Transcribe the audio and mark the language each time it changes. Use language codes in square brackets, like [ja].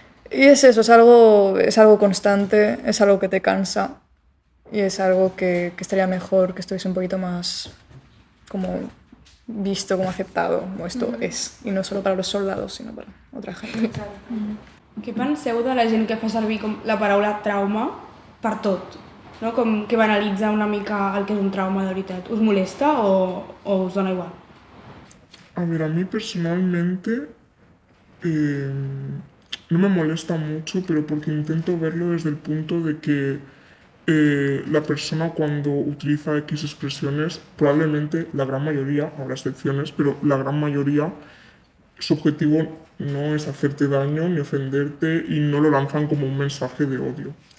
[es] Y es eso, es algo constante, es algo que te cansa y es algo que estaría mejor que estuviese un poquito más como visto, como aceptado, como esto es, y no solo para los soldados, sino para otra gente. [ca] Què penseu de la gent que fa servir com la paraula trauma per tot? No? Com que banalitza una mica el que és un trauma de veritat. Us molesta o us dona igual? [es] A ver, a mí personalmente no me molesta mucho, pero porque intento verlo desde el punto de que la persona cuando utiliza X expresiones, probablemente la gran mayoría, habrá excepciones, pero la gran mayoría, su objetivo no es hacerte daño ni ofenderte y no lo lanzan como un mensaje de odio.